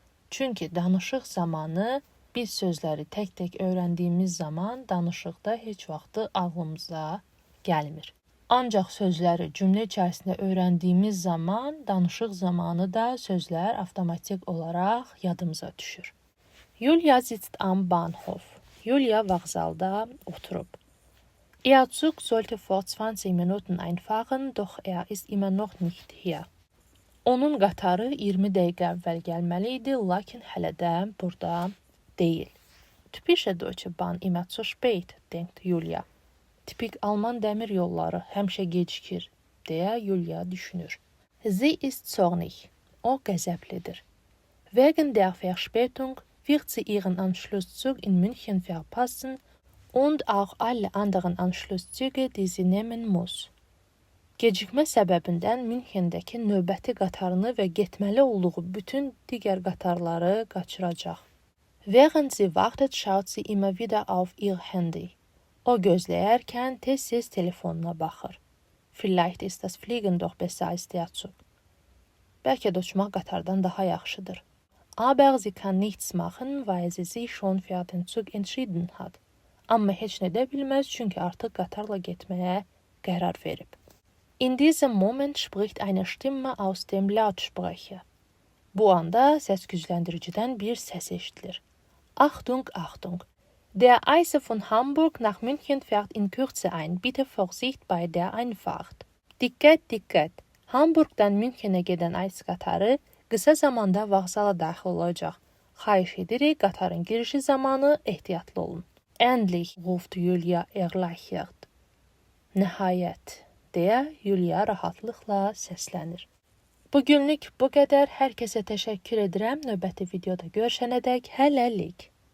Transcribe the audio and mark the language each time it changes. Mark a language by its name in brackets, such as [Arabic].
[Azerbaijani] Çünki danışıq zamanı biz sözləri tək-tək öyrəndiyimiz zaman danışıqda heç vaxt ağlımıza gəlmir. Ancaq sözləri cümlə içərisində öyrəndiyimiz zaman, danışıq zamanı da sözlər avtomatik olaraq yadımıza düşür. [German] Julia sitzt am Bahnhof. [Azerbaijani] Julia vağzalda oturub. [German] Ihr Zug sollte vor 20 Minuten einfahren, doch ist immer noch nicht hier. [Azerbaijani] Onun qatarı 20 dəqiqə əvvəl gəlməli idi, lakin hələ də burada deyil. [German] Typische Deutsche Bahn immer zu spät, denkt Julia. [Azerbaijani] Tipik Alman dəmir yolları həmişə gecikir, deyə Julia düşünür. [German] Sie ist zornig. [Azerbaijani] O qəzəblidir. [German] Wegen der Verspätung wird sie ihren Anschlusszug in München verpassen und auch alle anderen Anschlusszüge, die sie nehmen muss. [Azerbaijani] Gecikmə səbəbindən Münxendəki növbəti qatarını və getməli olduğu bütün digər qatarları qaçıracaq. [German] Während sie wartet, schaut sie immer wieder auf ihr Handy. [Azerbaijani] O gözləyərkən tez-tez telefonuna baxır. [German] Vielleicht ist das Fliegen doch besser als der Zug. [Azerbaijani] Bəlkə də uçmaq qatardan daha yaxşıdır. [German] Aber sie kann nichts machen, weil sie sich schon für den Zug entschieden hat. [Azerbaijani] Amma heç nə də bilməz, çünki artıq qatarla getməyə qərar verib. [German] In diesem Moment spricht eine Stimme aus dem Lautsprecher. [Azerbaijani] Bu anda səs gücləndiricidən bir səs eşidilir. [German] Achtung, Achtung! Der Eise von Hamburg nach München fährt in Kürze ein. Bitte Vorsicht bei der Einfahrt. [Azerbaijani] Dikkat, dikkat! Hamburgdan Münchenə gedən Eis qatarı qısa zamanda vağzala daxil olacaq. Xahiş edirik, qatarın girişi zamanı ehtiyatlı olun. Endlich, ruft Julia erleichtert. Nəhayət, deyə Julia rahatlıqla səslənir. Bugünlük bu qədər. Hər kəsə təşəkkür edirəm. Növbəti videoda görüşənədək hələlik.